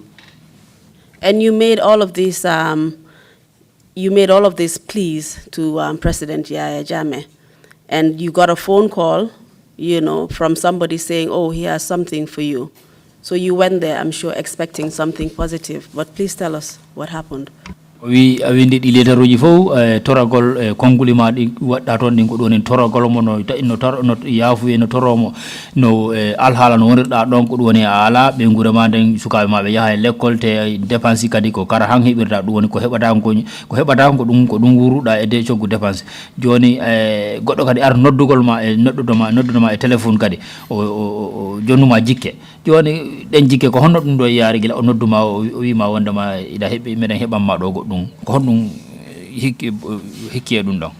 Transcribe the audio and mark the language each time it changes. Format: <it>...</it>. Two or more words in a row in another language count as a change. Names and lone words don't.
<en>And you made all of these pleas to President Yahya Jammeh, and you got a phone call, from somebody saying, oh, he has something for you. So you went there, I'm sure, expecting something positive. But please tell us what happened.</en> <ff>We awindi di letter uji fo toragol konguli ma di wadda ton din ko don en toragol mo no yafu en toromo no alhala no wonda don ko don ala be ngura ma den sukabe ma be yaha l'école te dépense kadi ko kara han hebirda dum woni ko hebata ko dum wuruda e de ciogu dépense joni goddo kadi ar noddugol ma e noddudoma e téléphone kadi o jonnuma jikke joni den jikke ko honno dum do yaari gila o nodduma o wi ma wonda ma ida hebi meden hebam ma do dum ko hondum hikki dum don</ff>